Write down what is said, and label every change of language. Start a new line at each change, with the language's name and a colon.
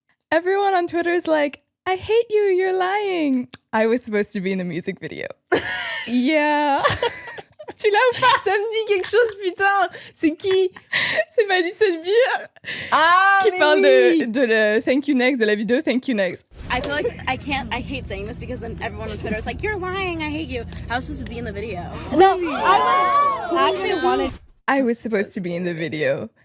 English: Everyone on Twitter is like, I hate you, you're lying. I was supposed to be in the music video.
French: Yeah. Tu l'as ou pas? Ça me dit quelque chose, putain. C'est qui? C'est Madison Beer qui mais parle oui. de le Thank You Next, de la vidéo Thank You Next.
English: I feel like I hate saying this because then everyone on Twitter is like, you're lying, I hate you. I was supposed to be in the video. No, I actually wanted. I was supposed to be in the video.